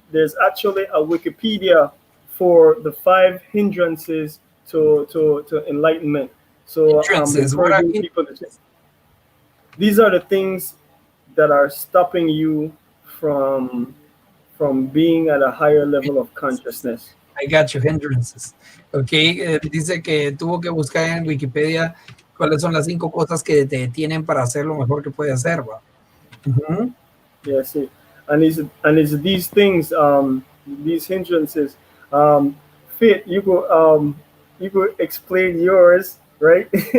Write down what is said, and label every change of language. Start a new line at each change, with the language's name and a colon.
English: There's actually a Wikipedia for the 5 hindrances to enlightenment. So encouraging people to check. These are the things that are stopping you from being at a higher level of consciousness. I got you, hindrances.
Spanish: Ok, dice que tuvo que buscar en Wikipedia cuáles son las 5 cosas que te detienen para hacer lo mejor que puede hacer. ¿Va?
English: Yeah, see, and it's these things, these hindrances. Fit, you could explain yours, right?